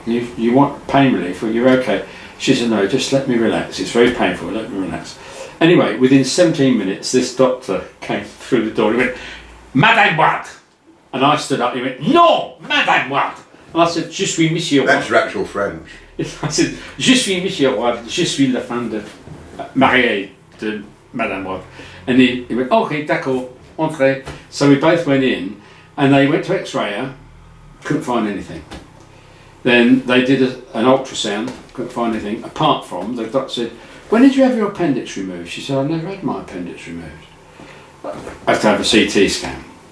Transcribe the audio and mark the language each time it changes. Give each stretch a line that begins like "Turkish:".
English: You want pain relief? Or you're okay? She said, no, just let me relax. It's very painful. Let me relax. Anyway, within 17 minutes, this doctor came through the door. He went, Madame Watt. And I stood up. He went, no, Madame Watt. And I said,
French: je suis Monsieur Watt.
English: That's your actual French. I said,
French: je suis Monsieur Watt. Je suis la femme de mariée de Madame Watt.
English: And he went, okay,
French: d'accord, entrez.
English: So we both went in, and they went to X-ray her. Couldn't find anything. Then they did an ultrasound, couldn't find anything, apart from, the doctor said, when did you have your appendix removed? She said, I've never had my appendix removed. I have to have a CT scan.